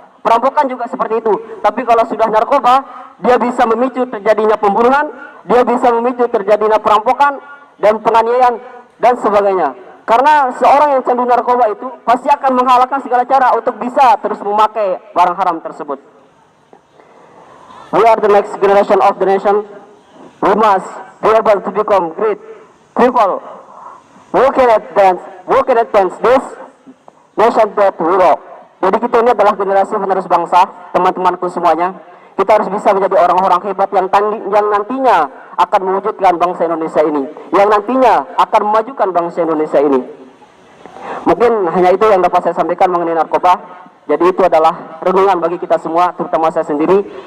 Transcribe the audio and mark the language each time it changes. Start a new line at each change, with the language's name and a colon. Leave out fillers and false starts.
Indonesian: Perampokan juga seperti itu. Tapi kalau sudah narkoba, dia bisa memicu terjadinya pembunuhan, dia bisa memicu terjadinya perampokan dan penganiayaan dan sebagainya. Karena seorang yang candu narkoba itu pasti akan menghalalkan segala cara untuk bisa terus memakai barang haram tersebut.
English: We are the next generation of the nation. We must be able to become great people who can advance this nation that we love.
Indonesian: Jadi kita ini adalah generasi penerus bangsa, teman-temanku semuanya. Kita harus bisa menjadi orang-orang hebat yang nantinya akan mewujudkan bangsa Indonesia ini, yang nantinya akan memajukan bangsa Indonesia ini. Mungkin hanya itu yang dapat saya sampaikan mengenai narkoba. Jadi itu adalah renungan bagi kita semua, terutama saya sendiri.